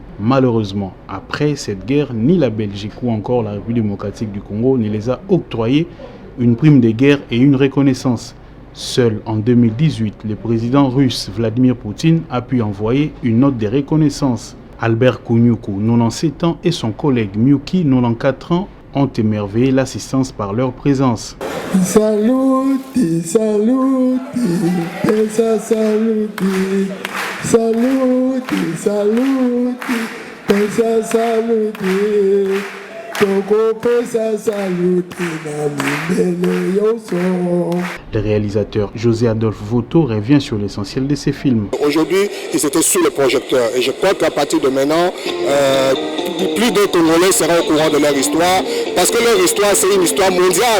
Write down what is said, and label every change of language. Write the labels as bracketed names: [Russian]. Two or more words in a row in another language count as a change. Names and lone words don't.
[French] Malheureusement, après cette guerre, ni la Belgique ou encore la République démocratique du Congo ne les a octroyé une prime de guerre et une reconnaissance. Seul en 2018, le président russe Vladimir Poutine a pu envoyer une note de reconnaissance. Albert Kounyoukou, 97 ans, et son collègue Miuki, 94 ans, ont émerveillé l'assistance par leur présence. [Lingala] Saluti, saluti, pesa saluti, saluti, saluti, pesa saluti. [French] Le réalisateur José Adolphe Voto revient sur l'essentiel de ses films. Aujourd'hui, ils étaient sous le projecteur et je crois qu'à partir de maintenant, plus de Congolais seront au courant de leur histoire parce que leur histoire, c'est une histoire mondiale.